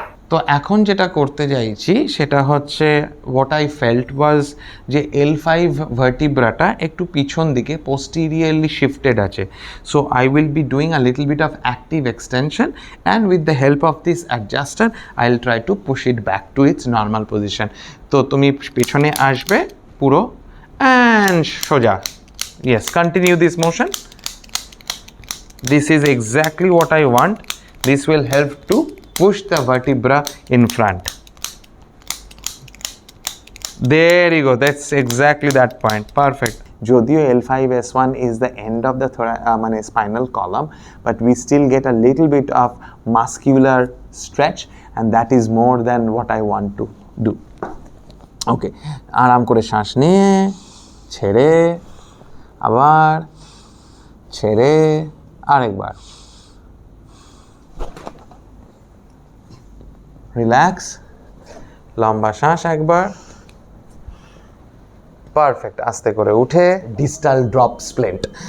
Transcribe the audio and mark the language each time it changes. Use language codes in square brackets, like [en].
[bn] তো এখন যেটা করতে চাইছি সেটা হচ্ছে [en] what I felt was যে L5 [bn] ভার্টিব্রাটা একটু পিছন দিকে [en] Posteriorly shifted আছে, so I will be doing a little bit of active extension and with the help of this adjuster I will try to push it back to its normal position. [bn] তো তুমি পিছনে আসবে পুরো and সোজা, yes, [en] Continue this motion. This is exactly what I want. This will help to push the vertebra in front. There you go. That's exactly that point. Perfect. Jodio L5S1 is the end of the spinal column, but we still get a little bit of muscular stretch, and that is more than what I want to do. Okay. [bn] আরাম করে শ্বাস নিয়ে ছেড়ে আবার ছেড়ে আরেকবার, [en] relax, [bn] লম্বা শ্বাস একবার, পারফেক্ট, আস্তে করে উঠে ডিস্টাল ড্রপ স্প্লিন্ট।